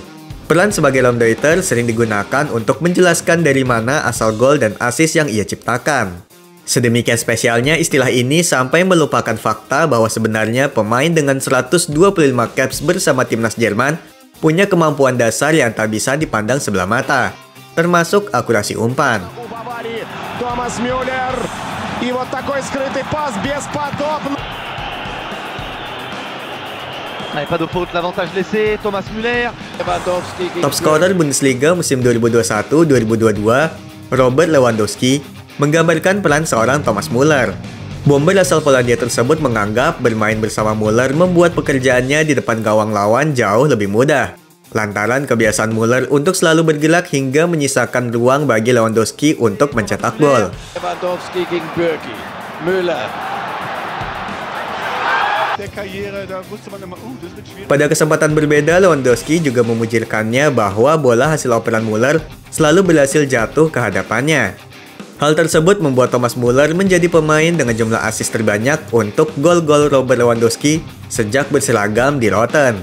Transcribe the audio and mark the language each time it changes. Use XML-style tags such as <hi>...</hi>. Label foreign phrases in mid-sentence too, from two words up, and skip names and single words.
<id>Peran sebagai Raumdeuter sering digunakan untuk menjelaskan dari mana asal gol dan assist yang ia ciptakan. Sedemikian spesialnya istilah ini sampai melupakan fakta bahwa sebenarnya pemain dengan 125 caps bersama timnas Jerman punya kemampuan dasar yang tak bisa dipandang sebelah mata, termasuk akurasi umpan. Thomas Müller.</id> <ru>И вот такой скрытый пас бесподобный.</ru> <fr>Pas de faute, l'avantage laissé,</fr> <id>Thomas Müller.</id> <en>Top scorer</en> <id>Bundesliga musim 2021-2022, Robert Lewandowski, menggambarkan peran seorang Thomas Müller. Bomber asal Polandia tersebut menganggap bermain bersama Müller membuat pekerjaannya di depan gawang lawan jauh lebih mudah. Lantaran kebiasaan Müller untuk selalu bergerak hingga menyisakan ruang bagi Lewandowski untuk mencetak gol.</id> <de>Lewandowski gegen Birki.</de> <id>Müller. Pada kesempatan berbeda, Lewandowski juga memujirkannya bahwa bola hasil operan Müller selalu berhasil jatuh ke hadapannya. Hal tersebut membuat Thomas Müller menjadi pemain dengan jumlah assist terbanyak untuk gol-gol Robert Lewandowski sejak berseragam di Rotten.</id>